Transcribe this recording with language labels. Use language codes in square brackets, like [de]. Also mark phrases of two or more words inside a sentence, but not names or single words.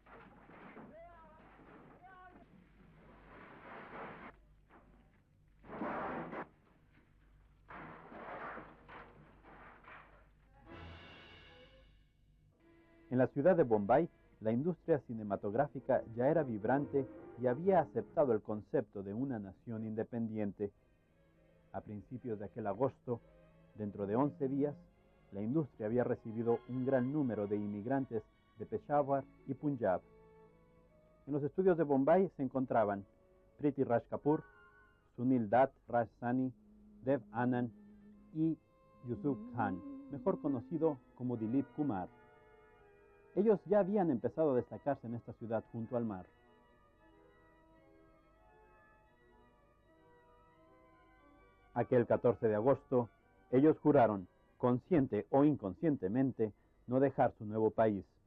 [es] En la ciudad de Bombay, la industria cinematográfica ya era vibrante y había aceptado el concepto de una nación independiente. A principios de aquel agosto, dentro de 11 días, la industria había recibido un gran número de inmigrantes de Peshawar y Punjab. En los estudios de Bombay se encontraban Priti Raj Kapoor, Sunil Dutt Raj Sani, Dev Anand y Yusuf Khan, mejor conocido como Dilip Kumar. Ellos ya habían empezado a destacarse en esta ciudad junto al mar. Aquel 14 de agosto, ellos juraron, consciente o inconscientemente, no dejar su nuevo país.